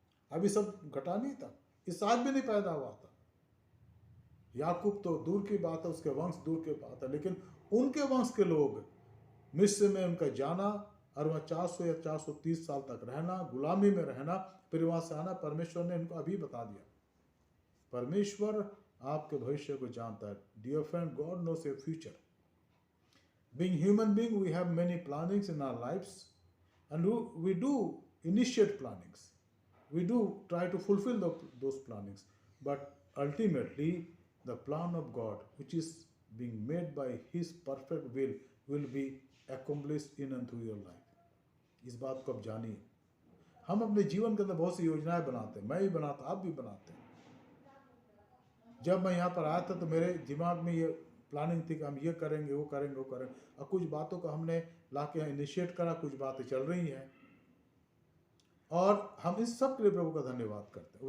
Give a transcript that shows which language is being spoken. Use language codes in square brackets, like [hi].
[hi] अभी सब घटा नहीं था, इसहाक भी नहीं पैदा हुआ था, याकूब तो दूर की बात है, उसके वंश दूर की बात है, लेकिन उनके वंश के लोग मिस्र में उनका जाना, और वह 400 या 430 साल तक रहना, गुलामी में रहना, फिर वहां से आना, परमेश्वर ने इनको अभी बता दिया। परमेश्वर आपके भविष्य को जानता है। [en] Dear friend, God knows your future. Being human being, we have many plannings in our lives, and we do initiate plannings. We do try to fulfill those plannings, but ultimately the plan of God, which is being made by His perfect will be accomplished in and through your life. [hi] इस बात को आप जानिए। हम अपने जीवन के अंदर बहुत सी योजनाएं बनाते हैं, मैं भी बनाता, आप भी बनाते हैं। जब मैं यहाँ पर आया था तो मेरे दिमाग में ये प्लानिंग थी कि हम ये करेंगे, वो करेंगे, वो करेंगे, और कुछ बातों को हमने ला के इनिशिएट करा, कुछ बातें चल रही हैं, और हम इस सब के लिए प्रभु का धन्यवाद करते हैं।